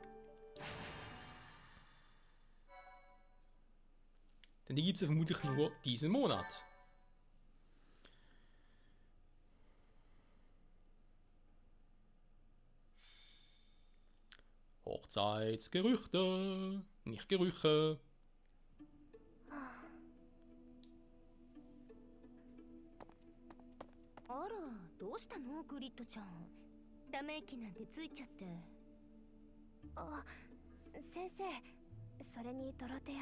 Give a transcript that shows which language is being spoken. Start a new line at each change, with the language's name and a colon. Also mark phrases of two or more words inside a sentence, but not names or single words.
German: Denn die gibt es ja vermutlich nur diesen Monat. Hochzeitsgerüchte, nicht Gerüche.
Japanese: あら、どうしたのグリッドちゃん。ため息なんてついちゃって。あ、先生、それにドロテア。